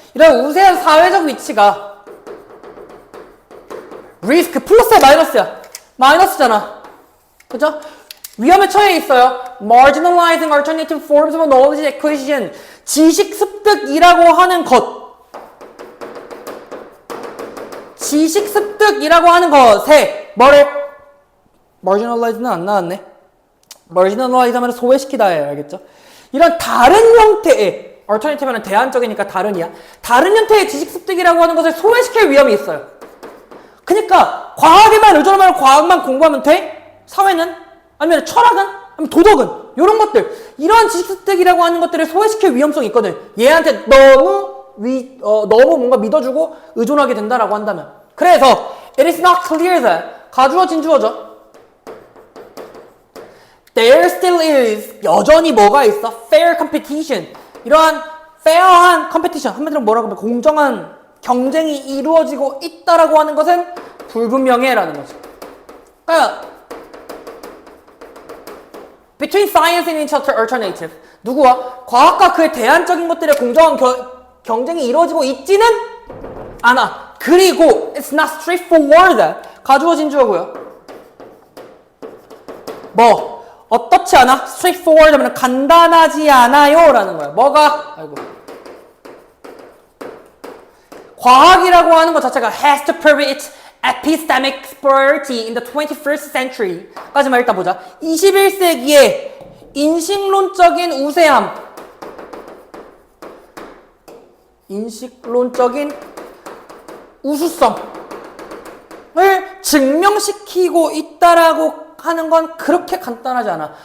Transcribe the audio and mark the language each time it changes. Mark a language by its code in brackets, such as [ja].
[ko] 이런 우세한 사회적 위치가 리스크 플러스야 마이너스야? 마이너스잖아. 그죠? 위험에 처해 있어요. [en] Marginalizing alternative forms of knowledge acquisition. [ko] 지식 습득이라고 하는 것. 지식 습득이라고 하는 것에 뭐를 marginalize는 안 나왔네. marginalize 하면 소외시키다예요. 알겠죠? 이런 다른 형태의 alternative는 대안적이니까 다른이야. 다른 형태의 지식 습득이라고 하는 것을 소외시킬 위험이 있어요. 그러니까 과학에만 의존하면 과학만 공부하면 돼? 사회는? 아니면 철학은? 아니면 도덕은? 이런 것들. 이러한 지식 습득이라고 하는 것들을 소외시킬 위험성이 있거든. 얘한테 너무 뭔가 믿어주고 의존하게 된다라고 한다면. 그래서 [en] it is not clear that [ko] 가주어 진주어죠. [en] There still is [ko] 여전히 뭐가 있어? [en] Fair competition. [ko] 이러한 fair한 competition. 한마디로 뭐라고 하면 공정한 경쟁이 이루어지고 있다라고 하는 것은 불분명해라는 거죠. [en] 그러니까 between science and its alternative. [ko] 누구와? 과학과 그의 대안적인 것들의 공정한 경쟁이 이루어지고 있지는 않아. 그리고 [en] it's not straightforward. [ko] 가주어 진주어고요. 뭐 어떻지 않아? straightforward 하면 간단하지 않아요 라는 거야. 뭐가? 아이고. 과학이라고 하는 것 자체가 [en] has to prove its epistemic superiority in the 21st century [ko] 까지만 일단 보자. 21세기에 인식론적인 우세함, 인식론적인 우수성을 증명시키고 있다라고 하는 건 그렇게 간단하지 않아.